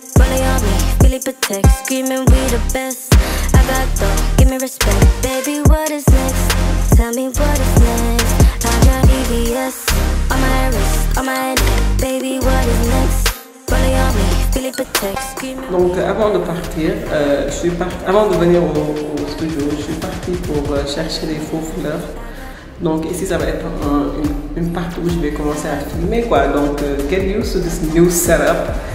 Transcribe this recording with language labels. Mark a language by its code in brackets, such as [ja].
[en] Rolling on me, Philly Protect, screaming we the best. I got though, give me respect, baby, what is next? Tell me what is next? I'm your EBS. On my wrist, on my neck, baby, what is next? Rolling on me, Philly Protect, screaming. [fr] Donc avant de partir, avant de venir au studio, je suis partie pour chercher les faux fleurs. Donc ici ça va être une partie où je vais commencer à filmer quoi. Donc [en] get used to this new setup.